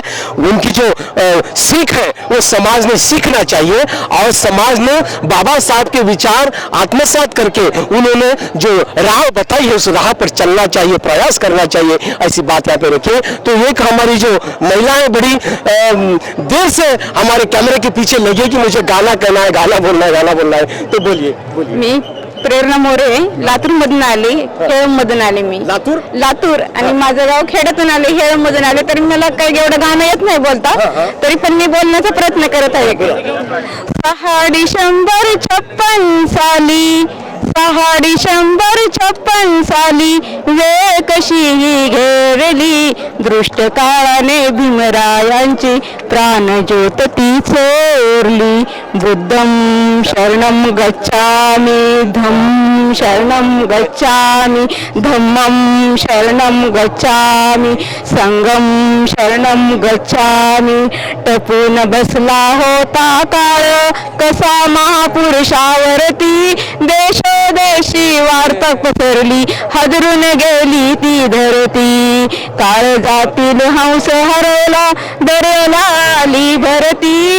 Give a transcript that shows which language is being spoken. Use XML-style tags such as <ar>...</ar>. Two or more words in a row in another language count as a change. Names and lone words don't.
<hi>उनकी जो सीख है वो समाज ने सीखना चाहिए, और समाज ने बाबा साहब के विचार आत्मसात करके उन्होंने जो राह बताई है उस राह पर चलना चाहिए, प्रयास करना चाहिए, ऐसी बात यहाँ पे रखिए। तो एक हमारी जो महिलाएं बड़ी देर से हमारे कैमरे के पीछे लगी कि मुझे गाना कहना है, गाना बोलना है, तो बोलिए।</hi> <mr>मी प्रेरणा मोरे, लातूर मधून आले, हेळम मधून आले मी. लातूर आणि माझं गाव खेड्यातून आले, हेळम मधून आले. तरी मला काही एवढं गाणं येत नाही बोलता, तरी पण मी बोलण्याचा प्रयत्न करत आहे. 6 डिसेंबर 56 साली, 6 डिसेंबर 56 साली वेळ कशी घेरली, दृष्ट काळाने भीमरायांची प्राण ज्योत ती चोरली.</mr> <pi>बुद्धं शरणं गच्छामि, धम्मं शरणं गच्छामि, धम्मं शरणं गच्छामि, संघं शरणं गच्छामि.</pi> <mr>टपून बसला होता काळ कसा महापुरुषावरती, देशोदेशी वार्ता पसरली, हादरून गेली ती धरती. काळ जातील हंस हरवला, दर्याला आली भरती.</mr>